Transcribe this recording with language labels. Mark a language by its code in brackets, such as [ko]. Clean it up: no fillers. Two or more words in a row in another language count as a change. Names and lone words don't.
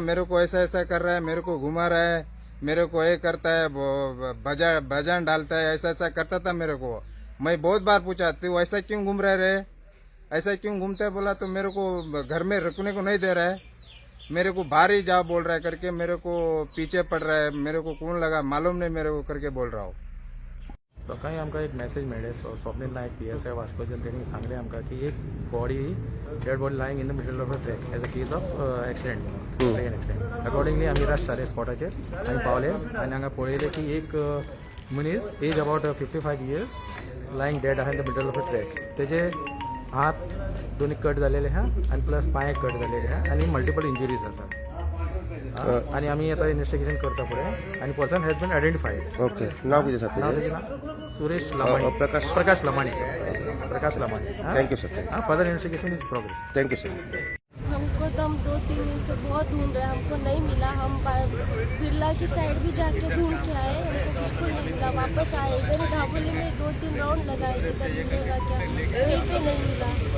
[hi] मेरे को ऐसा ऐसा कर रहा है, मेरे को घुमा रहा है, मेरे को ये करता है, भजान डालता है, ऐसा ऐसा करता था मेरे को। मैं बहुत बार पूछा, तू ऐसा क्यों घूम रहे, ऐसा क्यों घूमता है? बोला तो मेरे को घर में रुकने को नहीं दे रहा है, मेरे को बाहर ही जा बोल रहा है करके, मेरे को पीछे पड़ रहा है, मेरे को कौन लगा मालूम नहीं मेरे को करके बोल रहा हूँ। [kok] सकाळी आमकां एक मेसेज मेळ्ळें स्वप्नील नायक PSI वास्कोच्यान तेणी सांगलें आमकां की एक [en] body dead body lying in the middle of the track as a case of accident, train accident. [kok] अकॉर्डिंगली आमी रश जाले स्पॉटाचेर आनी पावले आनी हांगा पळयलें की एक मनीस [en] aged about 55 years lying dead [kok] आहा [en] in the middle of the track. [kok] तेजे हात दोन्ही कट झालेले आहा आनी प्लस पांय कट झालेले आहा आनी [en] multiple injuries [kok] आसात. [mr] आणि आम्ही आता इन्व्हेस्टिगेशन करता पुढे आणि [en] person has been identified. [mr] ओके, नाव किती नाव सापडलं? त्याचे नाव सुरेश लमाणी. प्रकाश लमाणी. प्रकाश लमाणी. [en] thank you sir. हाँ, further investigation is progress. thank you sir. [hi] हमको तो हम 2-3 दिन से बहुत ढूंढ रहे हैं, हमको नहीं मिला. हम बिरला की साइड भी जाके ढूंढ के आए, हमको बिल्कुल नहीं मिला. वापस आए इधर ढाबोली में 2-3 राउंड लगाए कि सर मिलेगा क्या, कहीं पे नहीं मिला.